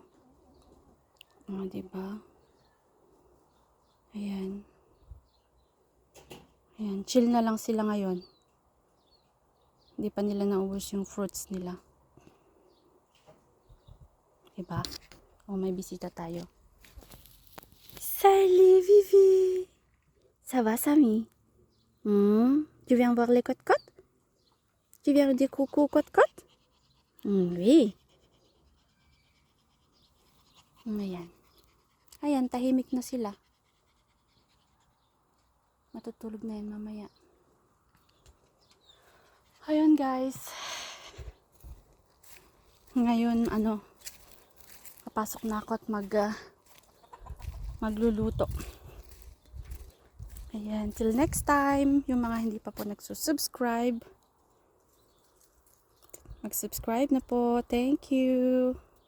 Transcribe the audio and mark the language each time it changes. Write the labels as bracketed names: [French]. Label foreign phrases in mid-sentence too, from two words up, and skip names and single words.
[Filipino] Diba? Ayan. Ayan, chill na lang sila ngayon. Hindi pa nila naubos yung fruits nila. Diba? May bisita tayo. [French] Salut Vivi! Ça va Samy? Tu viens voir les cotes-cotes? Tu viens dire coucou cotes-cotes? Oui. [Filipino] Ayan. Ayan, tahimik na sila. Matutulog na yan mamaya. Ayan guys. Ngayon, papasok na ako at magluluto. Ayan, [English] till next time. [Filipino] Yung mga hindi pa po nagsusubscribe, mag-subscribe na po. Thank you.